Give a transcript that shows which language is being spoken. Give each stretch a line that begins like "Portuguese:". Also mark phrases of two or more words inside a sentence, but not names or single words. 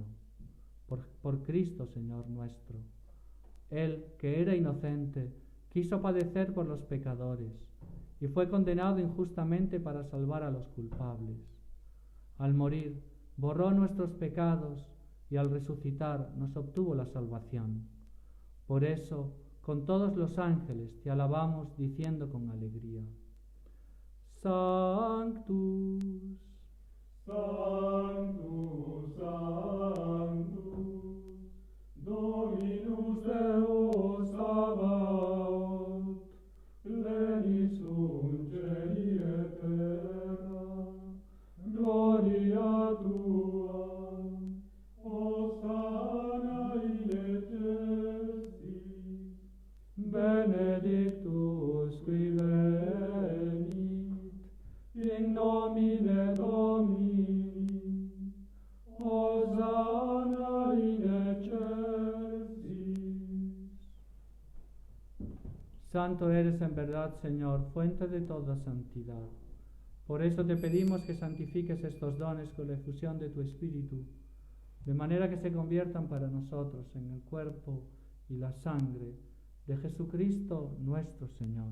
Spanish: Por Cristo, Señor nuestro. Él, que era inocente, quiso padecer por los pecadores, y fue condenado injustamente para salvar a los culpables. Al morir, borró nuestros pecados, y al resucitar nos obtuvo la salvación. Por eso, con todos los ángeles te alabamos diciendo con alegría:
Latin: Sanctus, Sanctus, Sanctus, Dominus Deus Sabaoth, plenis sunt celi et terra, gloria tua, Hosanna in excelsis, benedictus qui venit, in nomine Domini, Hosanna in excelsis.
Spanish: Santo eres en verdad, Señor, fuente de toda santidad. Por eso te pedimos que santifiques estos dones con la efusión de tu Espíritu, de manera que se conviertan para nosotros en el cuerpo y la sangre de Jesucristo nuestro Señor.